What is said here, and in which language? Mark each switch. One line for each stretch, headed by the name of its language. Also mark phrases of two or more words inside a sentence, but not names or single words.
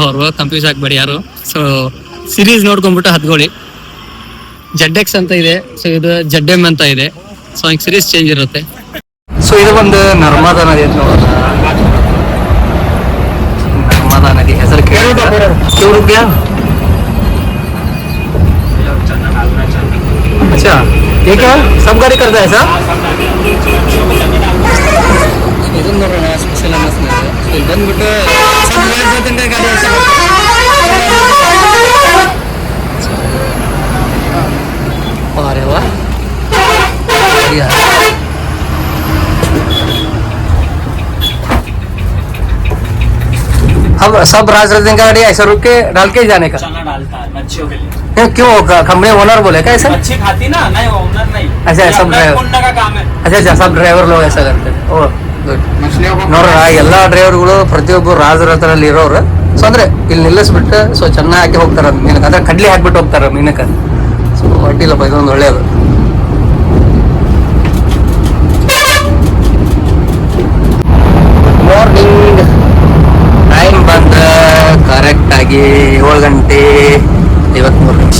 Kannada: ಅವರು ಕನ್ಫ್ಯೂಸ್ ಆಗ್ಬೇಡಿ ಯಾರು. ಸೊ ಸಿರೀಸ್ ನೋಡ್ಕೊಂಡ್ಬಿಟ್ಟು ಹತ್ಕೊಳ್ಳಿ. ZX ಅಂತ ಇದೆ. ಸೊ ಇದು ZM ಅಂತ ಇದೆ. ಸೊ ಈಗ ಸಿರೀಸ್ ಚೇಂಜ್ ಇರುತ್ತೆ. ಸೊ ಇದು ಒಂದು ನರ್ಮದಾ ನದಿ ಅಂತ ನೋಡೋಣ. ನರ್ಮದಾ ನದಿ ಹೆಸರು ಕೇಳಿದ್ಯಾ?
Hindi: अच्छा ये क्या सब गाड़ी करता है सर?
Kannada: ಇದನ್ನ ನೋಡೋಣ ಸ್ಪೆಷಲ್ ಅನ್ನಿಸ್ತಿದೆ. ಇಲ್ಲಿ ಬಂದ್ಬಿಟ್ಟು ಗಾಡಿ
Hindi: अरे वाह अब सब राजरतन का गाड़ी ऐसा रुक के डाल के जाने का चना डालता है बच्चों के लिए. क्यों कंपनी ओनर बोले क्या ऐसा? अच्छी खाती ना, नहीं ओनर नहीं. अच्छा ये सब अपना ड्राइवर पुण्य का काम है. अच्छा सब ಡ್ರೈವರ್ लोग ऐसा करते हैं.
Kannada: ಓ ಗುಡ್. ನೋಡ್ರ ಎಲ್ಲಾ ಡ್ರೈವರ್ಗಳು ಪ್ರತಿಯೊಬ್ಬರು ರಾಜರತ್ನಲ್ಲಿ ಇರೋರು. ಸೊ ಅಂದ್ರೆ ಇಲ್ಲಿ ನಿಲ್ಲಿಸ್ಬಿಟ್ಟು ಸೊ ಚೆನ್ನಾಗಿ ಹಾಕಿ ಹೋಗ್ತಾರ ಮೀನಕ್ಕೆ. ಅಂದ್ರೆ ಕಡ್ಲಿ ಹಾಕ್ಬಿಟ್ಟು ಹೋಗ್ತಾರ ಮೀನಕ್ಕೆ. ಸೊ ಅಡ್ಡಿಲ್ಲಪ್ಪ, ಇದೊಂದು ಒಳ್ಳೇದು.
English: morning time
Kannada: ಬಂದ ಕರೆಕ್ಟ್ ಆಗಿ 7 ಗಂಟೆ 53 ನಿಮಿಷ.